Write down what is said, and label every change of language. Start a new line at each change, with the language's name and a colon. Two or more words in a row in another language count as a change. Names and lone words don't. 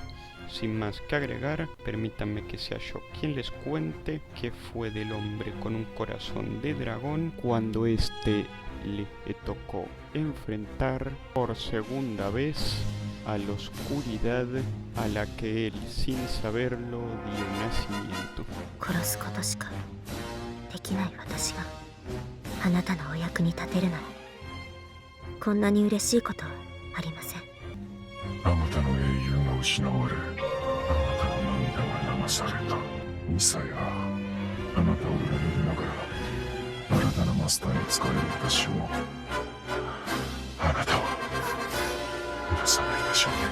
Spanish: Sin más que agregar, permítanme que sea yo quien les cuente qué fue del hombre con un corazón de dragón cuando le tocó enfrentar por segunda vez a la oscuridad a la que él, sin saberlo, dio nacimiento.
Japanese: 殺すことしかできない私があなたのお役に立てるならこんなに嬉しいことはありません。あなたの英雄が失われ、あなたの涙が流された。ミサやあなたを裏切りながら新たなマスターに仕える私をあなたは許さないでしょうね。